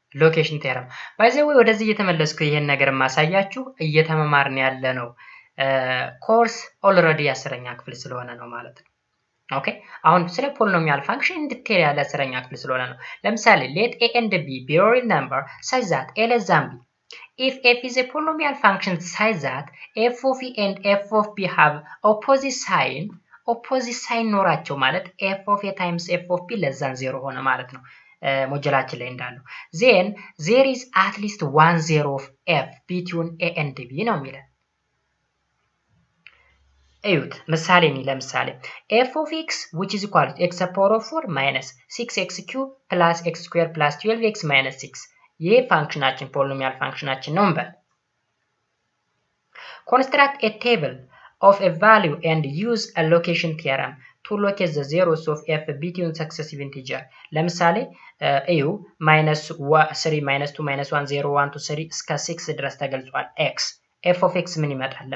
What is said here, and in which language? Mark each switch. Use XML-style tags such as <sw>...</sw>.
<am>ሎኬሽን ቴረም ባይ ዘ ወይ ወደዚህ እየተመለስኩ ይሄን ነገር ማሳያችሁ እየተመማርን ያለ ነው ኮርስ ኦልሬዲ 10ኛ ክፍል ስለሆነ ነው ማለት ነው። ኦኬ አሁን ስለ ፖሊኖሚያል ፋንክሽን ዲቴል ያለ 10ኛ ክፍል ስለሆነ ነው። ለምሳሌ</am> <en>let a and b be real number such that a less than b. If f is a polynomial function such that f of a and f of b have opposite sign</en> <am>ኖራቸው ማለት</am> <en>f of a times f of b less than 0</en> <am>ሆነ ማለት ነው። ሞጁላችን ላይ እንዳለው</am> <en>then there is at least one zero of f between a and b</en> <am>ነው የሚለው። እዩት ምሳሌ ነው። ለምሳሌ</am> <en>f of x which is equal to x to the power of 4 minus 6x cube plus x square plus 12x minus 6</en> <am>ይሄ ፋንክሽናችን ፖሊኖሚያል ፋንክሽናችን ነው እንበል።</am> <en>construct a table of a value and use a location theorem to locate the zeros of f between successive integer.</en> <am>ለምሳሌ እዩ -3 -2 -1 0 1 2 3 እስከ 6 ድረስ ተገልጿል x f of x ምን ይመጣል?</am>